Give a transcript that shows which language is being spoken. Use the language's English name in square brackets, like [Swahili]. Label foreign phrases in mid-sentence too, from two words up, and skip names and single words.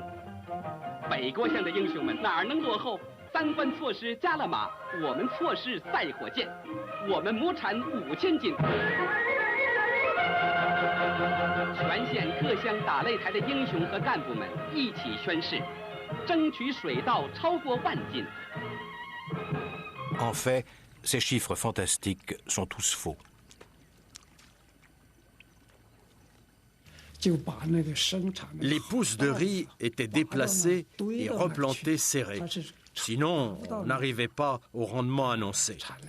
[Chinese] 北郭乡的英雄们哪能落后？3关错失加了马，我们错失赛火箭，我们亩产5000斤。全县各乡打擂台的英雄和干部们一起宣誓，争取水稻超过10000斤。 [French] En fait, ces chiffres fantastiques sont tous faux. Les pousses de riz étaient déplacées et replantées serrées. Sinon, on n'arrivait pas au rendement annoncé.